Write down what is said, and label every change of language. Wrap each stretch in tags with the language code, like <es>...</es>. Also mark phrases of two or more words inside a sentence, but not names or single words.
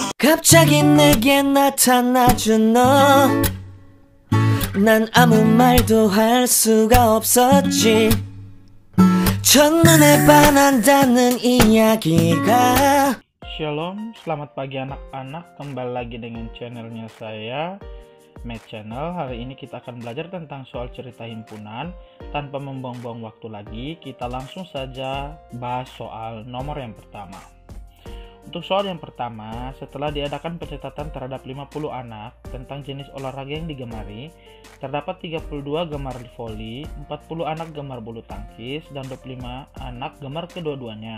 <ko>갑자기 내게 나타나준 너 난 아무 말도 할 수가 없었지 첫눈에 반한다는 이야기가.</ko> <id>Shalom, selamat pagi anak-anak. Kembali lagi dengan channelnya saya, Matt Channel. Hari ini kita akan belajar tentang soal cerita himpunan. Tanpa membuang-buang waktu lagi, kita langsung saja bahas soal nomor yang pertama. Untuk soal yang pertama, setelah diadakan pencatatan terhadap 50 anak tentang jenis olahraga yang digemari, terdapat 32 gemar voli, 40 anak gemar bulu tangkis, dan 25 anak gemar kedua-duanya.</id>